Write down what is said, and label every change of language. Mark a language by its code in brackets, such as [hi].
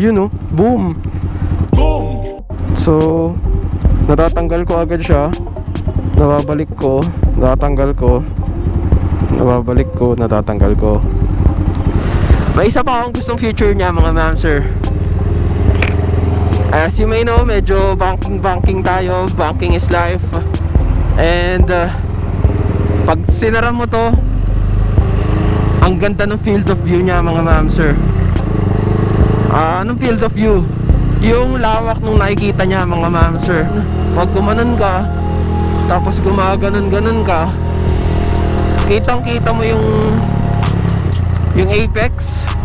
[tl] Yun boom. Boom. So natatanggal ko agad siya, nababalik ko, natatanggal ko, nababalik ko, natatanggal ko. May isa pa akong gustong feature niya mga ma'am, sir. [en] As you may know, medyo banking tayo. Banking is life. [tl] And pag sinara mo to, ang ganda ng field of view niya mga ma'am, sir. Anong field of view? Yung lawak nung nakikita niya mga ma'am, sir. Pag gumanon ka, tapos gumaganon-ganon ka, kitang-kita mo yung apex.